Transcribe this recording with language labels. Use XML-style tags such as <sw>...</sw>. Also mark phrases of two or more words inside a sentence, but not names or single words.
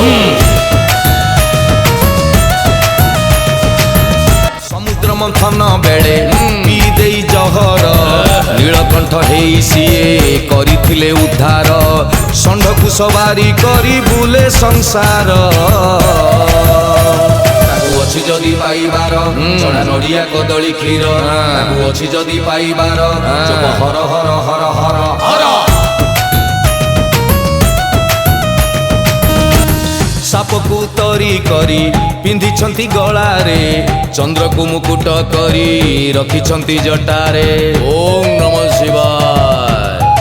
<or>ସମୁଦ୍ର ମନ୍ଥନ ବେଳେ ପି ଦେଇ ଜହର ନୀଳକଣ୍ଠ ହେଇ ସିଏ କରିଥିଲେ ଉଦ୍ଧାର ଷଣ୍ଢକୁ ସବାରୀ କରି ବୁଲେ ସଂସାର ଅଛି ଯଦି ପାଇବାର ଚଢ଼ା ନଡ଼ିଆ କଦଳୀ କ୍ଷୀର ଅଛି ଯଦି ପାଇବାର ଜପ ହର ହର ହର ହର ହର ସାପକୁ ତରି କରି ପିନ୍ଧିଛନ୍ତି ଗଳାରେ ଚନ୍ଦ୍ରକୁ ମୁକୁଟ କରି ରଖିଛନ୍ତି ଜଟାରେ</or> <sa>ओम नमः शिवाय</sa>